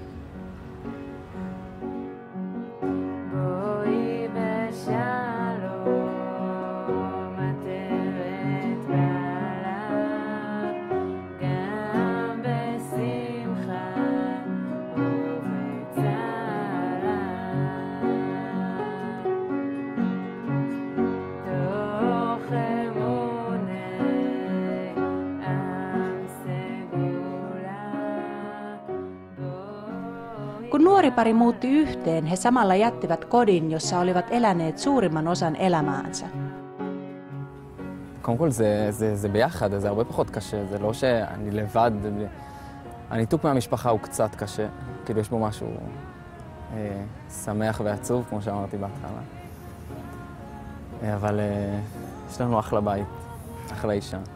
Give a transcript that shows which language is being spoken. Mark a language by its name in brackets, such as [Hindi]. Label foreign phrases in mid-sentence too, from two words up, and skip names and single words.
[Hebrew] בואי בשלום, עטרת בעלה, גם בשמחה ובצערה. תוך אמוני עם סגולה. [Finnish] Kun nuori pari muutti yhteen, he samalla jättivät kodin, jossa olivat eläneet suurimman osan elämäänsä. [Hebrew] קודם כל זה ביחד, זה הרבה פחות קשה, זה לא שאני לבד, הניתוק מהמשפחה הוא קצת קשה, כאילו יש בו משהו שמח ועצוב, כמו שאמרתי בהתחלה. אבל יש לנו אחלה בית, אחלה אישה.